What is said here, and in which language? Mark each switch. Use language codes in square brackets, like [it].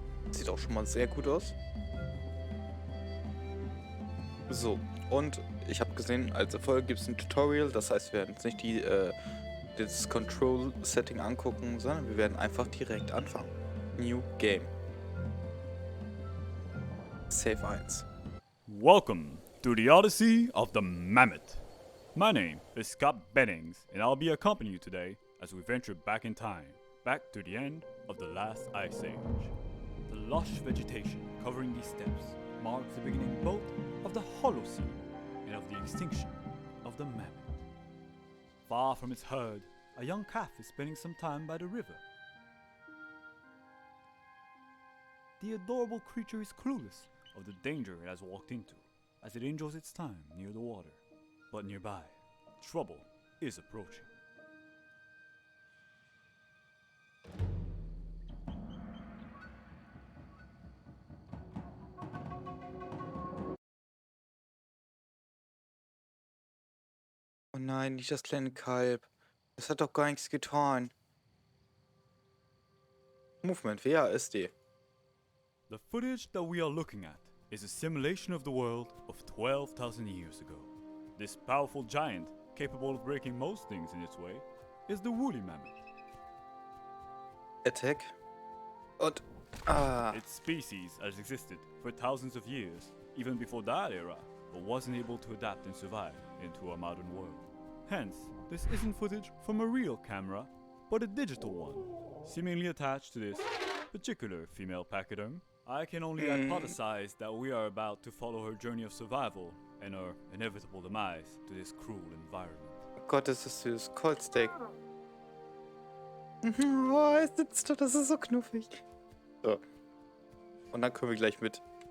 [de] Sieht auch schon mal sehr gut aus. So, und ich habe gesehen, als Erfolg gibt es ein Tutorial. Das heißt, wir werden uns nicht das Control-Setting angucken, sondern wir werden einfach direkt anfangen. [en] New Game. Save 1. Welcome to the Odyssey of the Mammoth. My name is Scott Bennings, and I'll be accompanying you today as we venture back in time, back to the end of the last ice age. The lush vegetation covering these steppes marks the beginning both of the Holocene and of the extinction of the mammoth. Far from its herd, a young calf is spending some time by the river. The adorable creature is clueless of the danger it has walked into, as it enjoys its time near the water. But nearby, trouble is approaching. [de] Oh nein, nicht das kleine Kalb. Das hat doch gar nichts getan. [en] Movement, WASD. The footage that we are looking at is a simulation of the world of 12,000 years ago. This powerful giant, capable of breaking most things in its way, is the woolly mammoth. Attack. [de] Und. [en] Its species has existed for thousands of years, even before that era, but wasn't able to adapt and survive into our modern world. Hence, this isn't footage from a real camera, but a digital one, seemingly attached to this particular female pachyderm. I can only hypothesize that we are about to follow her journey of survival and her inevitable demise to this cruel environment. [de] Oh Gott, das ist süß. [en] Cold Steak. [de] Oh, er sitzt da, das ist so knuffig. So. Und dann können wir gleich mit.